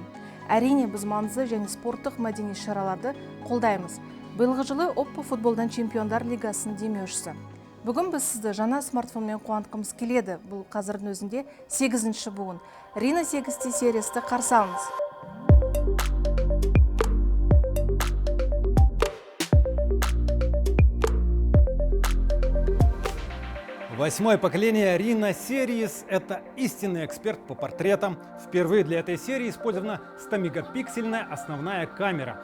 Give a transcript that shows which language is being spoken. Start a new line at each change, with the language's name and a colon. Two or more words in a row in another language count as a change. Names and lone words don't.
Kazakh: Әрине, біз маңызды және спорттық мәдени шараларды қолдаймыз. Биылғы жылы Oppo футболдан чемпиондар лигасын демеушісі. Бүгін біз сізді жаңа смартфонмен қуантқымыз келеді. Бұл қазірдің өзінде 8-ші буын. Reno 8T сериясты қарсы алыңыз.
Russian: Восьмое поколение Reno Series – это истинный эксперт по портретам. Впервые для этой серии использована 100-мегапиксельная основная камера.